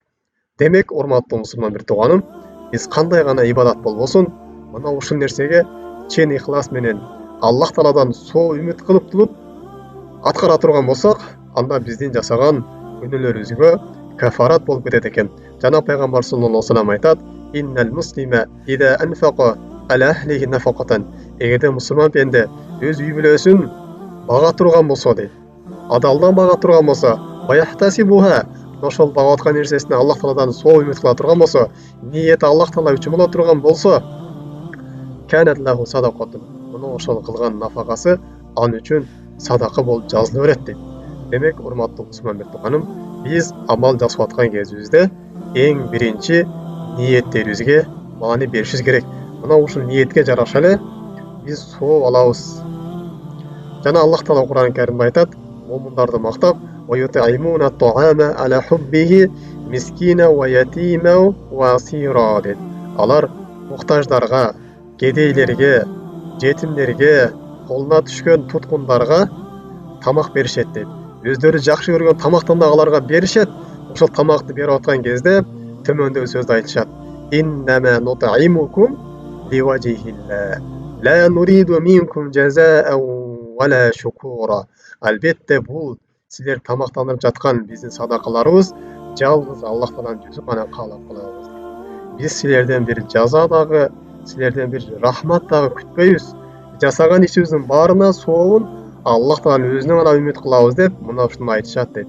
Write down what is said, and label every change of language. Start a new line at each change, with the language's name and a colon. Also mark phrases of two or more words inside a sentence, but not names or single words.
Kyrgyz: Демек, урматтуу мусулман бир тууганым, биз кандай гана ибадат болбосун, мына ушул нерсеге чын ихлас менен Аллах Тааладан соо үмүт кылып туруп аткара турган болсок, анда биздин жасаган күнөөлөрүбүзгө кафарат болуп кетет экен. Жана Пайгамбар
Arabic: صلى الله عليه وسلم айтат: "إن المسلم إذا أنفق على أهله نفقة."
Kyrgyz: Эгерде мусулман пенде өз үй бүлөсүн бага турган болсо дейт, адалдан бага турган болсо, баяхтасибуха, ошол багып аткан нерсесине Аллах Тааладан соо үмүт кыла турган болсо, ниети Аллах Таала үчүн боло турган болсо,
Arabic: كانت له صدقة.
Kyrgyz: мына ошол кылган нафакасы ал үчүн садака болуп жазыла берет дейт. Демек, урматтуу мусулман тууганым, биз амал жасап аткан кезибизде эң биринчи ниеттерибизге маани беришибиз керек. Мына ушул ниетке жараша эле биз сооп алабыз. Жана Аллах Таала Кур'ан Каримде айтат, момундарды мактап,
Arabic: وَيُطْعِمُونَ الطَّعَامَ عَلَى حُبِّهِ مِسْكِينًا وَيَتِيمًا وَأَسِيرًا дейт.
Kyrgyz: Алар муктаждарга, кедейлерге, жетимдерге, колуна түшкөн туткундарга тамак беришет дейт. Өздөрү жакшы көргөн тамактан да аларга беришет. Ошол тамакты берип аткан кезде төмөндөгү сөздү айтышат.
Arabic: إنما نطعمكم لوجه الله لا نريد منكم جزاء ولا شكورا.
Kyrgyz: Албетте бул силер тамактанып жаткан биздин садакаларыбыз жалгыз Аллах Тааланын жүзүн гана каалап калабыз. Биз силерден бир жаза дагы, силерден бир рахмат дагы күтпөйбүз. Жасаган ишибиздин баарына сообун Аллах Тааланын өзүнөн гана үмүт кылабыз деп мына ушуну айтышат дейт.